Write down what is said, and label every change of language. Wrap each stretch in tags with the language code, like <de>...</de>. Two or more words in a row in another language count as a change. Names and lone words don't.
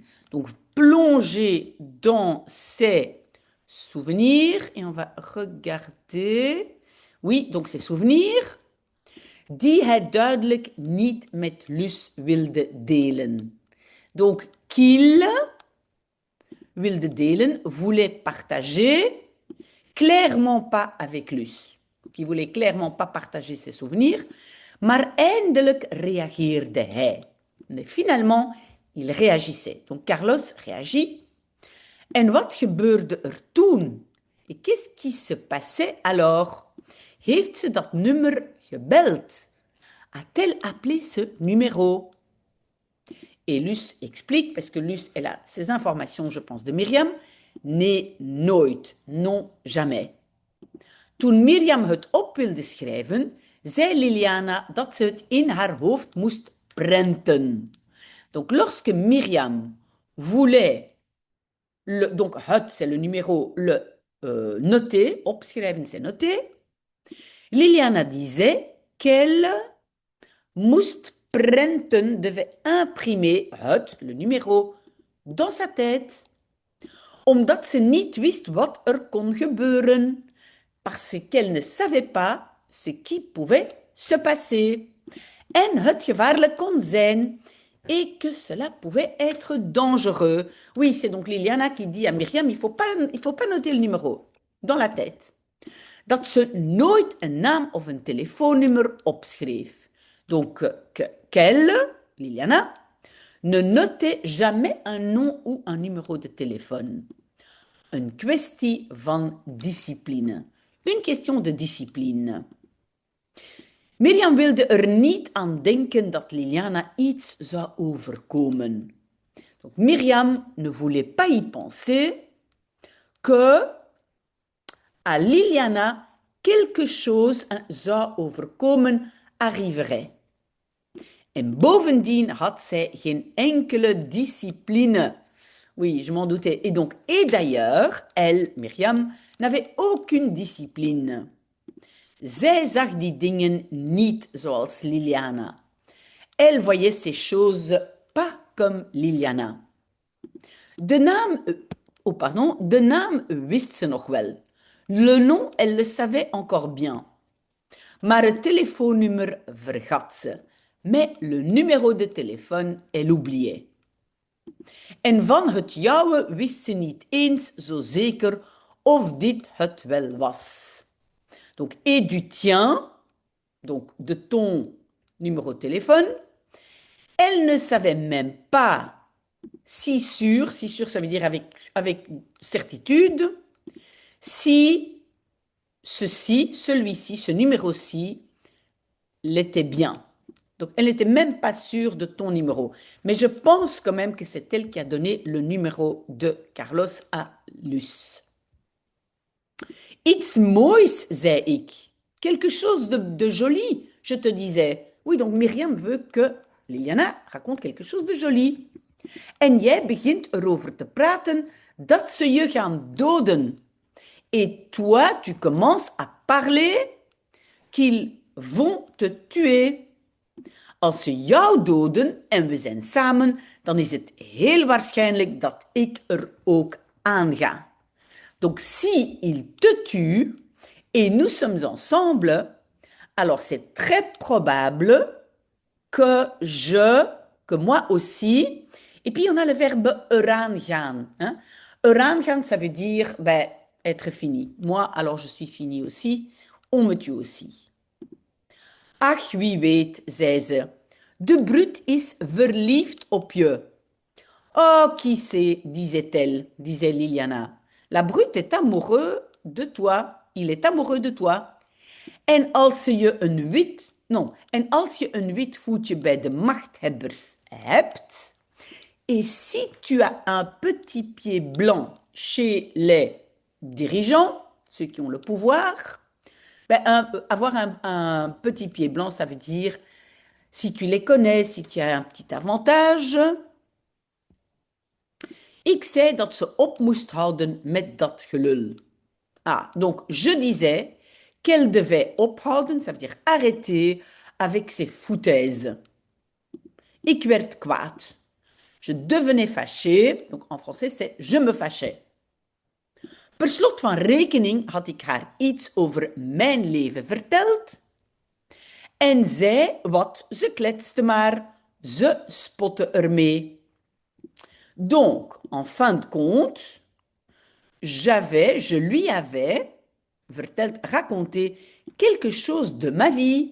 <fr>Donc, plongé dans ses souvenirs. Et on va regarder. Oui, donc ses souvenirs.</fr> <nl>Die hij duidelijk niet met Luce wilde delen.</nl> <fr>Donc, qu'il</fr> <nl>wilde delen,</nl> <fr>voulait partager, clairement pas avec Luce. Qui voulait clairement pas partager ses souvenirs,</fr> <nl>maar eindelijk reageerde hij.</nl> <fr>Mais finalement, il réagissait. Donc Carlos réagit.</fr> <nl>En wat gebeurde er toen?</nl> <fr>Et qu'est-ce qui se passait alors?</fr> <nl>Heeft ze dat nummer gebeld?</nl> <fr>A-t-elle appelé ce numéro? Et Luce explique, parce que Luce, elle a ces informations, je pense, de Myriam.</fr> <nl>Nee, nooit.</nl> <fr>Non, jamais.</fr> <nl>Toen Myriam het op wilde schrijven, zei Liliana dat ze het in haar hoofd moest prenten.</nl> <fr>Donc, lorsque Myriam voulait, donc het, c'est le numéro, le noter, opschrijven, c'est noter, Liliana disait qu'elle</fr> <nl>moest prenten,</nl> <fr>devait imprimer het, le numéro, dans sa tête,</fr> <nl>omdat ze niet wist wat er kon gebeuren.</nl> <fr>Parce qu'elle ne savait pas ce qui pouvait se passer.</fr> <nl>En het gevaarlijk kon zijn.</nl> <fr>Et que cela pouvait être dangereux. Oui, c'est donc Liliana qui dit à Myriam, il faut pas noter le numéro dans la tête.</fr> <nl>Dat ze nooit een naam of een telefoonnummer opschreef.</nl> <fr>Donc, qu'elle, Liliana, ne notait jamais un nom ou un numéro de téléphone.</fr> <nl>Een kwestie van discipline.</nl> <fr>Une question de discipline.</fr> <nl>Myriam wilde er niet aan denken dat Liliana iets zou overkomen.</nl> <fr>Donc, Myriam ne voulait pas y penser que à Liliana quelque chose</fr> <nl>zou overkomen</nl> <fr>arriverait.</fr> <nl>En bovendien had zij geen enkele discipline.</nl> <fr>Oui, je m'en doutais. Et donc, et d'ailleurs, elle, Myriam, n'avait aucune discipline.</fr> <nl>Zij zag die dingen niet zoals Liliana.</nl> <fr>Elle voyait ces choses pas comme Liliana.</fr> <nl>De naam wist ze nog wel.</nl> <fr>Le nom, elle le savait encore bien.</fr> <nl>Maar het telefoonnummer vergat ze.</nl> <fr>Mais le numéro de téléphone, elle oubliait.</fr> <nl>En van het jouwe wist ze niet eens zo zeker of dit het wel was.</nl> <fr>Donc, et du tien, donc de ton numéro de téléphone, elle ne savait même pas si sûr ça veut dire avec certitude, si ceci, celui-ci, ce numéro-ci, l'était bien. Donc, elle n'était même pas sûre de ton numéro. Mais je pense quand même que c'est elle qui a donné le numéro de Carlos à Luce.</fr> <nl>Iets moois, zei ik.</nl> <fr>Quelque chose de joli, je te disais. Oui, donc Myriam veut que Liliana raconte quelque chose de joli.</fr> <nl>En jij begint erover te praten dat ze je gaan doden.</nl> <fr>Et toi, tu commences à parler qu'ils vont te tuer.</fr> <nl>Als ze jou doden en we zijn samen, dan is het heel waarschijnlijk dat ik er ook aan ga.</nl> <fr>Donc, si il te tue et nous sommes ensemble, alors c'est très probable que moi aussi, et puis on a le verbe</fr> <nl>eraan gaan. Hein? Eraan gaan,</nl> <fr>ça veut dire ben, être fini. Moi, alors je suis fini aussi, on me tue aussi.</fr> <nl>Ach, wie weet, zei ze. De brute is verliefd op je.</nl> <fr>Oh, qui sait, disait-elle, disait Liliana. La brute est amoureux de toi. Il est amoureux de toi.</fr> <nl>En als je een wit, non, en als je een wit voetje bij de machthebbers hebt,</nl> <fr>et si tu as un petit pied blanc chez les dirigeants, ceux qui ont le pouvoir, ben, avoir un petit pied blanc, ça veut dire, si tu les connais, si tu as un petit avantage.</fr> <nl>Ik zei dat ze op moest houden met dat gelul.</nl> <fr>Ah, donc je disais qu'elle devait ophouden, ça veut dire arrêter avec ses foutaises.</fr> <nl>Ik werd kwaad.</nl> <fr>Je devenais fâché, donc en français c'est je me fâchais.</fr> <nl>Per slot van rekening had ik haar iets over mijn leven verteld. En zij, wat, ze kletste maar, ze spotte ermee.</nl> <fr>Donc, en fin de compte, je lui avais verteld, raconté quelque chose de ma vie.</fr>